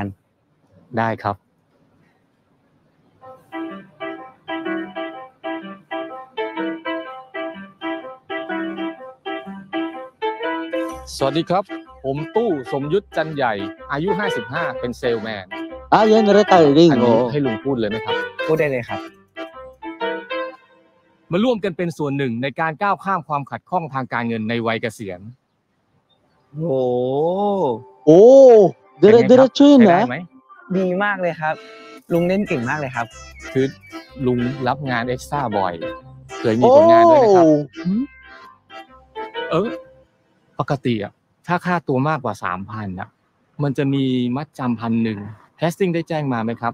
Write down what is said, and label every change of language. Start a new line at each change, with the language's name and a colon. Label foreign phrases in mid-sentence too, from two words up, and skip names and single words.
Thai: ได้ครับสวัสดีครับผมตู้สมยุทธจันใหญ่อายุ55เป็นเซลแมน
Filipino: yan retiring
Thai: อันนี้ให้ลุงพูดเลยไหมครับ พูดได้เลยครับ มาร่วมกันเป็นส่วนหนึ่งในการก้าวข้ามความขัดข้องทางการเงินในวัยเกษียณ
Filipino: diretso yun นะ
Thai: ดีมากเลยครับลุงเล่นเก่งมากเลยครับ คือลุงรับงานเอ็กซ์ตร้าบ่อยเคยมีผลงานด้วยนะครับปกติอ่ะถ้าค่าตัวมากกว่า 3,000 อ่ะมันจะมีมัดจำ1,000แคสติ้งได้แจ้งมาไหมครับ